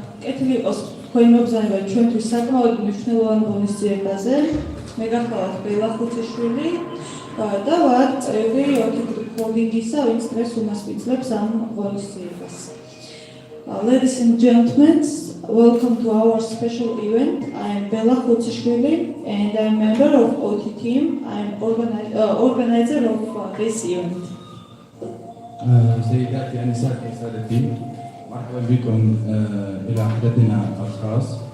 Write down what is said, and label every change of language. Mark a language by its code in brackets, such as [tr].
[ka] ეკილი იყოს თქვენი მოგზაურობა ჩვენთვის საკმაოდ მნიშვნელოვან ღონისძიებაზე. მე გახლავთ ბელა ხუთიშვილი და ვარ წევრი ოთი ჰოლდინგისა, ვინც დღეს უმასპინძლებს ამ ღონისძიებას. [en] Ladies and gentlemen, welcome to our special event. I am Bella Khutishvili and I am member of Otti team. I am organizer of this event. [ar] سيداتي أنساتي سادتي مرحبا بكم إلى حدثنا الخاص.